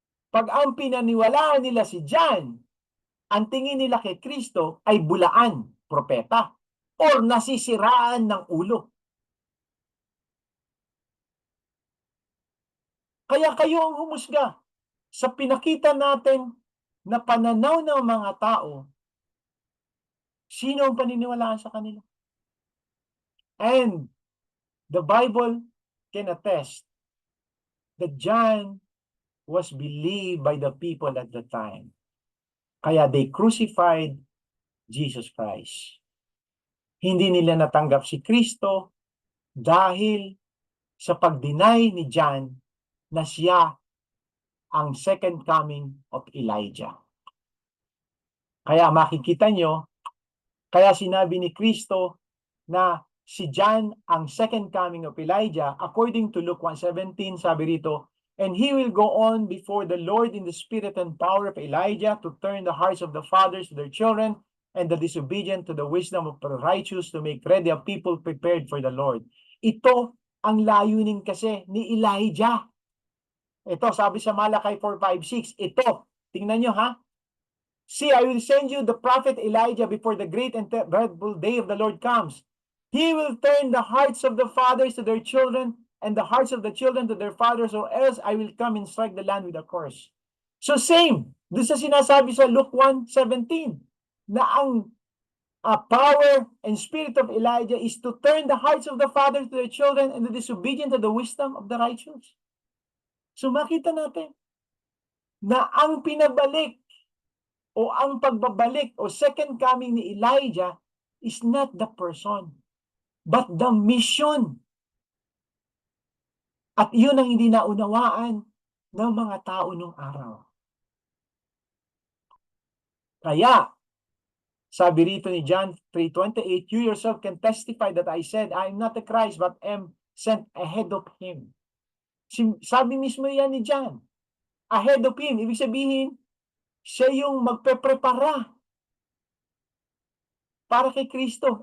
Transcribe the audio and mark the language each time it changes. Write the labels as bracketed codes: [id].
[tl] Pag ang pinaniwalaan nila si John, ang tingin nila kay Kristo ay bulaan, propeta, or nasisiraan ng ulo. Kaya kayo ang humusga sa pinakita natin na pananaw ng mga tao, sino ang paniniwalaan sa kanila? [en] And the Bible can attest that John was believed by the people at the time. Kaya they crucified Jesus Christ. [tl] Hindi nila natanggap si Kristo dahil sa pag-deny ni John na siya ang [en] second coming of Elijah. [tl] Kaya makikita nyo, kaya sinabi ni Kristo na si John ang [en] second coming of Elijah, according to Luke 1:17, [tl] sabi rito, [en] and he will go on before the Lord in the spirit and power of Elijah to turn the hearts of the fathers to their children and the disobedient to the wisdom of the righteous, to make ready a people prepared for the Lord. [tl] Ito ang layunin kasi ni Elijah. Ito, sabi sa Malakay 4:5-6, ito, tingnan nyo ha. [en] See, I will send you the prophet Elijah before the great and dreadful day of the Lord comes. He will turn the hearts of the fathers to their children and the hearts of the children to their fathers, or else I will come and strike the land with a curse. So same, [tl] doon sa sinasabi sa [en] Luke 1:17, na ang power and spirit of Elijah is to turn the hearts of the fathers to their children and the disobedient to the wisdom of the righteous. [tl] So makita natin na ang pinabalik o ang pagbabalik o second coming ni Elijah [en] is not the person, but the mission. [tl] At yun ang hindi naunawaan ng mga tao nung araw. Kaya, sabi rito ni [en] John 3:28, you yourself can testify that I said, I am not the Christ, but am sent ahead of him. [tl] Sabi mismo yan ni [en] John, ahead of him. [tl] Ibig sabihin, siya yung magpe-prepara para kay Kristo.